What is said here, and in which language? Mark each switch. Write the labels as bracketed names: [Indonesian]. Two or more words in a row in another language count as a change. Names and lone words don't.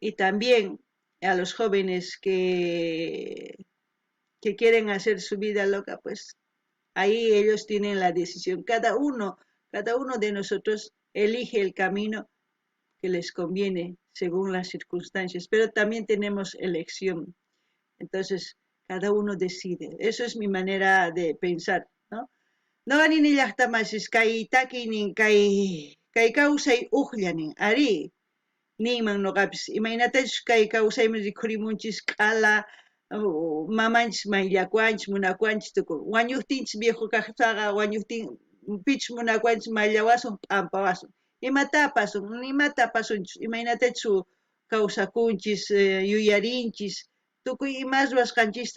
[Spanish] Y también a los jóvenes que quieren hacer su vida loca, pues ahí ellos tienen la decisión. Cada uno de nosotros elige el camino que les conviene según las circunstancias, pero también tenemos elección. Entonces, cada uno decide. Eso es mi manera de pensar, ¿no? [Quechua] No ni ni llaqtamasis kay taki nin kay kawsay uqllanin ari ninman noqapis imaynatachu kay kawsayman rikhurimunchis q'ala mamanchis mayllakuanchis munakuanchis tukuy wañuptinchis viejo kaqtaqa wañuptin pichus munakuanchis mayllawasun p'ampawasun imata apasunchis imaynatachu kawsakunchis yuyarinchis tukuy imas ruwasqanchista